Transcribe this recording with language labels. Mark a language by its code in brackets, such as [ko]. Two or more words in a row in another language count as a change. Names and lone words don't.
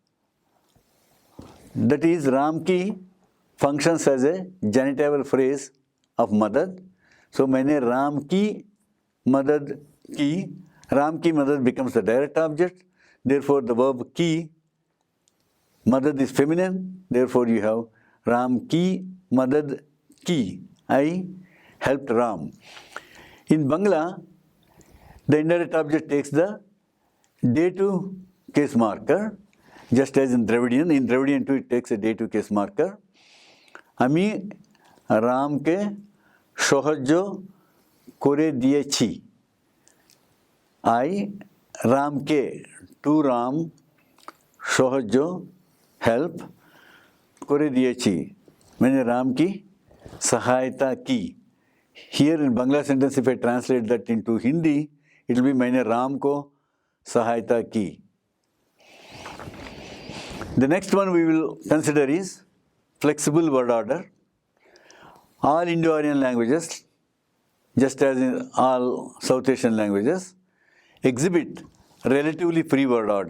[en] That is, Ram ki functions as a genitival phrase of madad. So, [hi] मैंने राम की मदद की. राम की मदद [en] becomes the direct object. Therefore, the verb ki, madad is feminine. Therefore, you have [hi] राम की मदद की. [en] I helped Ram. In Bangla, the indirect object takes the dative case marker, just as in Dravidian. In Dravidian too, it takes a dative case marker. [bn] আমি রাম কে সাহায্য করে দিয়েছি. I রাম কে, to Ram, shohajjo, help, করে দিয়েছি. [hi] मैंने राम की सहायता की. [en] Here in Bangla sentence, if I translate that into Hindi, it will be [hi] मैंने राम को सहायता की. [en] The next one we will consider is flexible word order. All Indo Aryan languages, just as in all South Asian languages, exhibit relatively free word order.